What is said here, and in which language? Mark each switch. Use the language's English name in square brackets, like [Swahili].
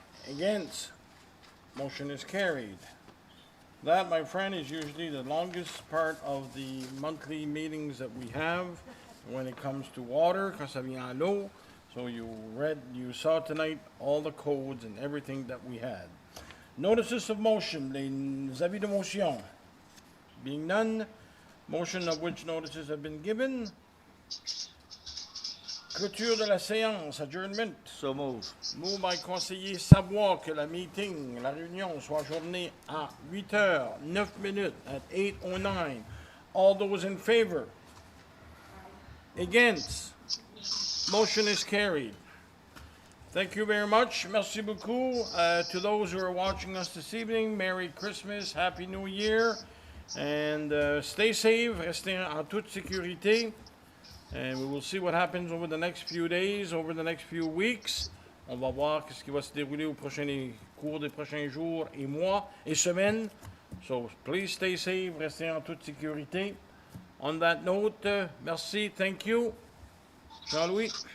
[English] Against, motion is carried. That, my friend, is usually the longest part of the monthly meetings that we have when it comes to water, [French] quand ça vient à l'eau. [English] So you saw tonight all the codes and everything that we had. Notices of motion, [French] les avis de motion. [English] Being none, motion of which notices have been given. [French] Clôture de la séance, [English] adjournment. So move. Move by [French] conseiller Savoie que la meeting, la réunion soit ajournée à 8h09 [English] at 8:09. All those in favor? Against? Motion is carried. Thank you very much. [French] Merci beaucoup. [English] To those who are watching us this evening, Merry Christmas, Happy New Year, and stay safe, [French] restez en toute sécurité. [English] And we will see what happens over the next few days, over the next few weeks. [French] On va voir ce qui va se dérouler au cours des prochains jours et mois et semaines. [English] So please stay safe, [French] restez en toute sécurité. [English] On that note, merci, thank you. Jean-Louis?